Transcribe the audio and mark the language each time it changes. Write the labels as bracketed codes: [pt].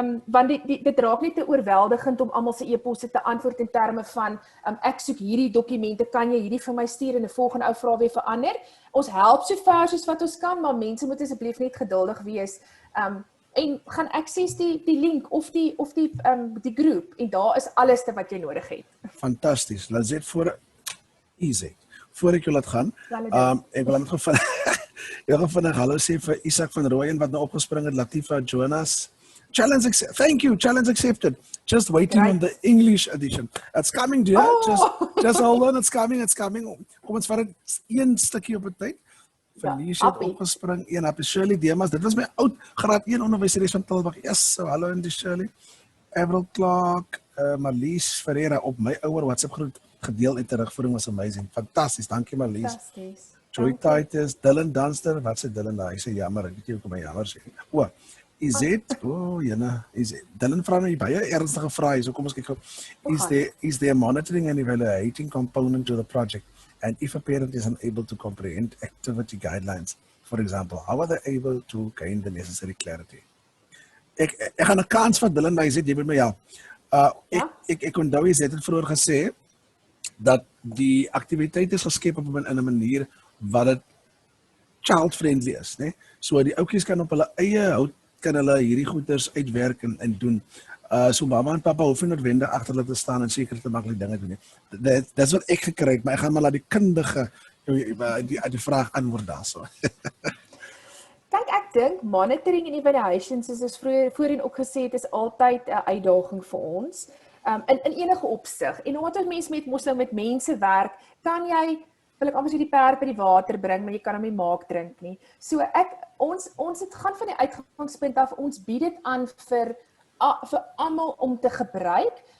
[af] Want dit raak net te oorweldigend om almal se e-posse te antwoord in terme van ek soek hierdie dokumente, kan jy hierdie vir my stuur en 'n volgende ou vra weer verander. Ons help so ver soos wat ons kan, maar mense moet asseblief net geduldig wees. En gaan access die link of die groep en daar is alles wat jy nodig het. Fantasties. Laat dit voor ek jou laat gaan. Ek wil net vinnig hallo sê vir Isak van Rooyen wat nou opgespring het, Latifa, Jonas. [en] Thank you. Challenge accepted. Just waiting on the English edition. It's coming, dear. Just hold on. It's coming. [af] Kom ons vat dit een stukkie op 'n tyd. Verlies het opgespring. Een happy Shirley Demas. Dit was my oud graad 1 onderwyseres van Tilbag. Yes, so hallo in die Shirley. Avril Clark, Marlies Ferreira op my ouer WhatsApp groep gedeel en terugvoering was amazing. Fantasties. Dankie Marlies. Fantasties. Joy Titus, Dylan Dunster. Wat sê Dylan daar? Hy sê jammer. Ek weet nie hoekom hy jammer sê. Ezette, Dylan vra nou baie ernstige vrae, so kom ons kyk gou. [en] Is there monitoring and evaluating component to the project? And if a parent is unable to comprehend activity guidelines, for example, how are they able to gain the necessary clarity? [af] ek gaan 'n kans vat Dylan, maar jy sê jy moet my help. Ja? Ek onthou jy het vroeër gesê dat die aktiwiteit is geskep op in 'n manier wat dit child-friendly is, né? So die ouetjies kan op hulle eie hout kan hulle hierdie goeders uitwerk en doen. So mamma en pappa hoef nie noodwendig agter hulle te staan en seker te maak hulle dinge doen nie. Dis wat ek gekry het, maar ek gaan maar laat die kundige die vraag antwoord daarso. Kyk, ek dink monitoring en evaluations soos ons voorheen ook gesê het, is altyd 'n uitdaging vir ons. In enige opsig. En omdat ons mos nou met mense werk, kan jy wil ek amper sê die perd by die water bring, maar jy kan hom nie maak drink nie. So ons het gaan van die uitgangspunt af, ons bied dit aan vir almal om te gebruik.